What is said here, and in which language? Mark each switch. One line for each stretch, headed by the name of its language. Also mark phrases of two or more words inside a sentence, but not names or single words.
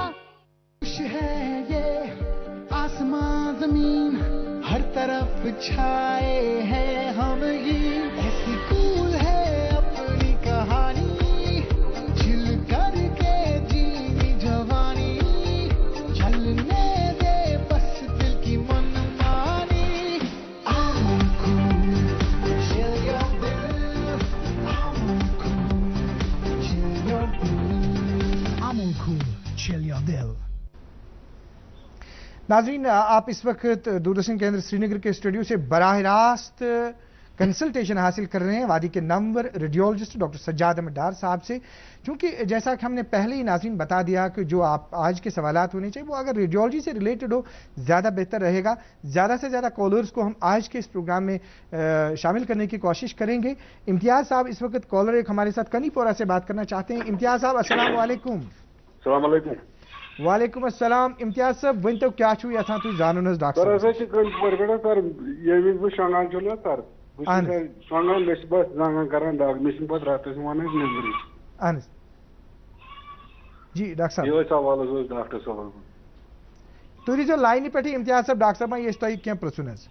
Urdu: خوش ہے یہ آسمان زمین ہر طرف چھائے ہیں ہم یہ ایسی کول ہے اپنی کہانی جل کر کے جینی جوانی چلنے دے بس دل کی من مانی.
English: I'm cool, chill your dill. I'm cool, chill your dill. I'm cool, chill your dill.
Urdu: ناظرین آپ اس وقت دوردرشن کیندر سری نگر کے اسٹوڈیو سے براہ راست کنسلٹیشن حاصل کر رہے ہیں وادی کے نمبر ریڈیولوجسٹ ڈاکٹر سجاد احمد ڈار صاحب سے. چونکہ جیسا کہ ہم نے پہلے ہی ناظرین بتا دیا کہ جو آپ آج کے سوالات ہونے چاہیے وہ اگر ریڈیولوجی سے ریلیٹڈ ہو زیادہ بہتر رہے گا. زیادہ سے زیادہ کالرز کو ہم آج کے اس پروگرام میں شامل کرنے کی کوشش کریں گے. امتیاز صاحب اس وقت کالر ایک ہمارے ساتھ کنی پورہ سے بات کرنا چاہتے ہیں. امتیاز صاحب
Arabic: السلام علیکم. السلام علیکم. وعلیکم السلام.
Kashmiri: امتیاز صاحب ؤنۍتو کیا چھُو یژھان تُہۍ زانُن حظ ڈاکٹر سر ہسا چھِ کٲنٛسہِ پٮ۪ٹھ سر ییٚمہِ وِزِ بہٕ شۄنٛگان چھُس نا سر بہٕ چھُس شۄنٛگان مےٚ چھِ بس زنٛگن کران دگ مےٚ چھِنہٕ پتہٕ راتس یِوان حظ نیٚنٛدرٕے. اہن حظ جی ڈاکٹر صاحب یِہوے سوال حظ اوس ڈاکٹر صٲبس. تُہۍ روٗزیو لاینہِ پٮ۪ٹھٕے امتیاز صٲب ڈاکٹر صٲبن یہِ چھُ تۄہہِ کینٛہہ پرٛژھُن حظ.